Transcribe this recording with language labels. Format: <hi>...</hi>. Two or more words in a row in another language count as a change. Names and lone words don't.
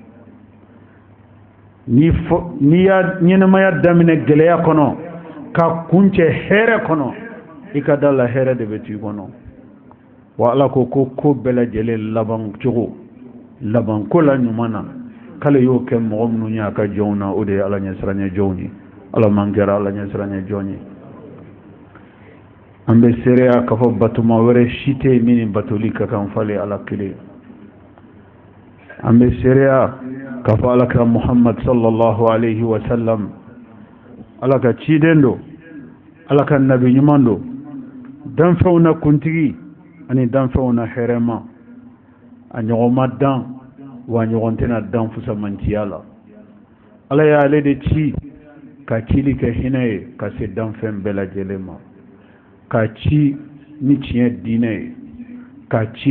<bm>n'i y'a ɲɛnamaya daminɛ gɛlɛya kɔnɔ ka kuncɛ hɛrɛ kɔnɔ i ka da la hɛrɛ de bɛ t'i kɔnɔ wa ala ko bɛɛ lajɛlen laban cogo laban ko la ɲuman na k'ale y'o kɛ mɔgɔ minnu ye a ka jɔnw na o de ye ala ɲɛsiranɲɛ jɔnw ye ala man kɛra ala ɲɛsiranɲɛ jɔn ye an bɛ seereya k'a fɔ batuma wɛrɛ si tɛ yen min ni batoli ka kan falen ala kelen an bɛ seereya k'a fɔ alakira muhammad</bm> <ar>صلى الله عليه وسلم</ar> <bm>ala ka ciden do ala ka nabi ɲuman do danfɛnw na kuntigi ani danfɛnw na hɛrɛma a ɲɔgɔn ma dan wa ɲɔgɔn tɛna dan fusamantiya la ala y'ale de ci ka cili kɛ hinɛ ye ka se danfɛn bɛɛ lajɛlen ma ka ci ni tiɲɛ diinɛ ye ka ci</bm>